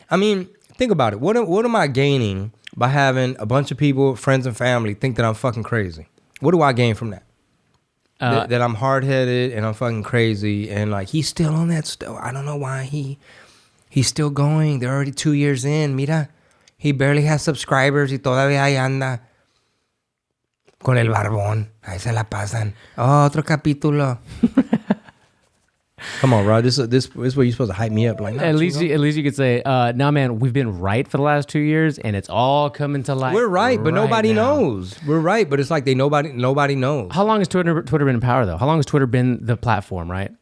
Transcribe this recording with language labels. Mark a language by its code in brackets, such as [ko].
[en] I mean, think about it. What am I gaining by having a bunch of people, friends and family, think that I'm fucking crazy? What do I gain from that? That I'm hard-headed and I'm fucking crazy and like he's still on that stuff. I don't know why he's still going. They're already 2 years in. [es] Mira, [en] he barely has subscribers [es] y todavía ahí anda con el barbón. Ahí se la pasan. Oh, otro capítulo. [en] Come on, Rod. This is where you're supposed to hype me up. Like, nah, at least you could say, nah, man, we've been right for the last 2 years, and it's all coming to light. We're right, but nobody now. knows. We're right, but it's like nobody knows. How long has Twitter been in power, though? How long has Twitter been the platform, right?